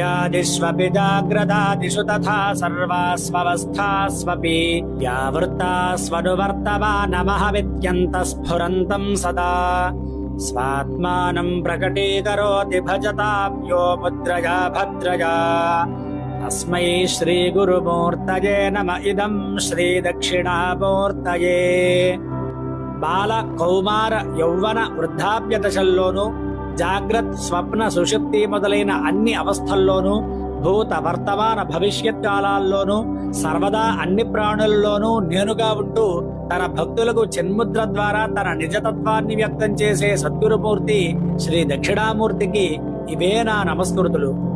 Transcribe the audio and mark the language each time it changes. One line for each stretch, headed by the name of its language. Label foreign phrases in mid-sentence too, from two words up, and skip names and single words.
Sanskrit: स्वप्नादिष्वपि जाग्रदादिषु तथा सर्वास्वस्थास्वपि व्यावृत्तास्वनुवर्तमानमहमित्यन्तः स्फुरन्तं सदा स्वात्मानं प्रकटीकरोति भजतां यो मुद्रया भद्रया तस्मै श्रीगुरुमूर्तये नम इदं श्रीदक्षिणामूर्तये।
Telugu: బాల కౌమార యౌవన వృద్ధాప్య దశల్లోనూ జాగ్రత్త స్వప్న సుషుప్తి మొదలైన అన్ని అవస్థల్లోనూ భూత వర్తమాన భవిష్యత్ కాలాల్లోనూ సర్వదా అన్ని ప్రాణుల్లోనూ నేనుగా ఉంటూ తన భక్తులకు చిన్ముద్ర ద్వారా తన నిజతత్వాన్ని వ్యక్తం చేసే సద్గురుమూర్తి శ్రీ దక్షిణామూర్తికి ఇవే నా నమస్కృతులు.